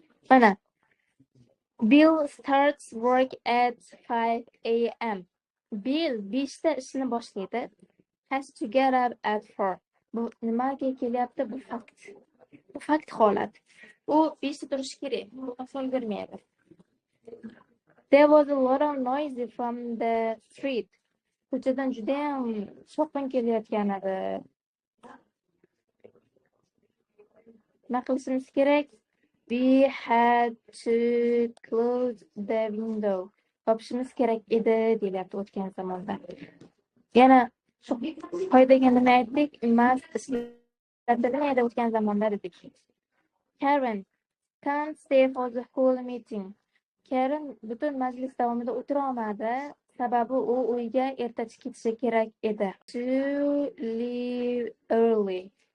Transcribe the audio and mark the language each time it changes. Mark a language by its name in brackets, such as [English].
[Uzbek] Mana [English] Bill starts work at 5 a.m. [Uzbek] Bill 5 ta ishini boshlaydi. [English] Has to get up at 4. [Uzbek] Bu nimaga kelyapti? Bu fakt. Bu fakt holat. U 5 ta turishi kerak. Bu asol bermaydi. [English] There was a lot of noise from the street. [Uzbek] Ko'chadan juda ham shovqin kelayotgan edi. Nima qilishimiz kerak? [English] We had to close the window. [Uzbek] Yopishimiz kerak edi deyapti o'tgan zamonda. Yana shu qoidaga nima aytdik? Must ishlatilmaydi o'tgan zamonda dedik. [English] Karen can't stay for the whole meeting. [Uzbek] Karen butun majlis davomida o'tira olmadi, sababi u uyga ertachi ketishi kerak edi. [English] To leave early.